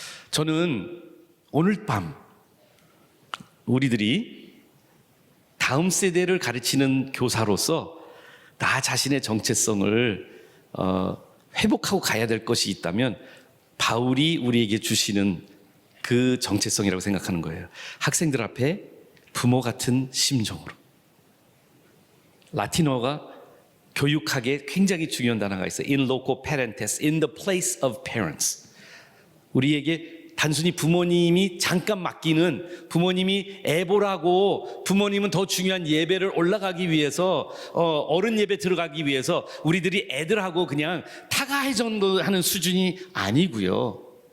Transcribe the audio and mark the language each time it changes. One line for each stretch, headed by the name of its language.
Korean: 저는 오늘 밤 우리들이 다음 세대를 가르치는 교사로서 나 자신의 정체성을 회복하고 가야 될 것이 있다면 바울이 우리에게 주시는 그 정체성이라고 생각하는 거예요. 학생들 앞에 부모 같은 심정으로. 라틴어가 교육학에 굉장히 중요한 단어가 있어요.
Latin: In loco parentis,
English: in the place of parents.
Korean: 우리에게 단순히 부모님이 잠깐 맡기는, 부모님이 애보라고 부모님은 더 중요한 예배를 올라가기 위해서 어른 예배 들어가기 위해서 우리들이 애들하고 그냥 타가해 정도 하는 수준이 아니고요.